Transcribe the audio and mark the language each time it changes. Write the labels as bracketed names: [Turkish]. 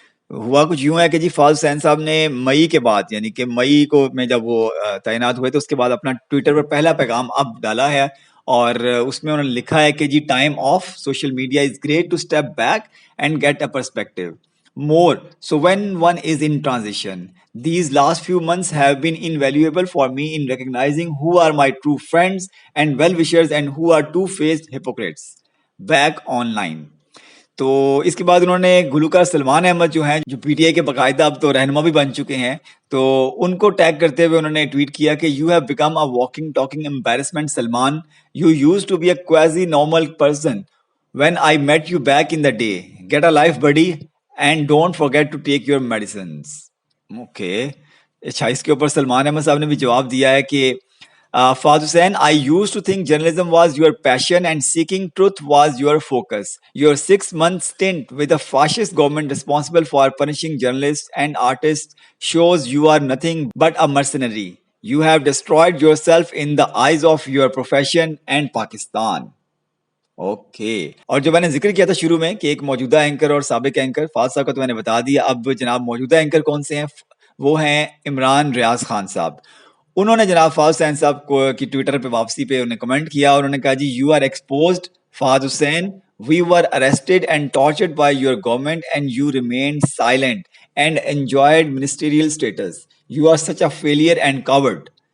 [Urdu] ہوا کچھ یوں ہے کہ جی فہد حسین صاحب نے مئی کے بعد، یعنی کہ مئی کو میں جب وہ تعینات ہوئے تو اس کے بعد اپنا ٹویٹر پر پہلا پیغام اب ڈالا ہے، اور اس میں انہوں نے لکھا ہے کہ جی [English] Time of social media is great to step back and get a perspective more so when one is in transition. These last few months have been invaluable for me in recognizing who are my true friends and well-wishers and who are two-faced hypocrites back online. [Urdu] تو اس کے بعد انہوں نے گلوکار سلمان احمد جو ہیں، جو P T I کے باقاعدہ اب تو رہنما بھی بن چکے ہیں، تو ان کو ٹیگ کرتے ہوئے انہوں نے ٹویٹ کیا کہ [English] You have become a walking talking embarrassment Salman, you used to be a quasi normal person when I met you back in the day. Get a life buddy and don't forget to take your medicines. Okay. [Urdu] اچھا، اس کے اوپر سلمان احمد صاحب نے بھی جواب دیا ہے کہ فہد حسین, [English] I used to think journalism was your passion and seeking truth was your focus. Your 6-month stint with a fascist government responsible for punishing journalists and artists shows you are nothing but a mercenary. You have destroyed yourself in the eyes of your profession and Pakistan. Okay. [Urdu] اور جو میں نے ذکر کیا تھا شروع میں کہ ایک موجودہ اینکر اور سابق اینکر، فہد صاحب کا تو میں نے بتا دیا۔ اب جناب موجودہ اینکر کون سے ہیں؟ وہ ہیں عمران ریاض خان صاحب۔ انہوں نے جناب فہد حسین صاحب کو کی ٹویٹر پہ واپسی پہ انہیں کمنٹ کیا اور انہوں نے کہا جی [English] You are exposed Fahad Hussain, we were arrested and tortured by your government and you remained silent and enjoyed ministerial status, you are such a failure and coward.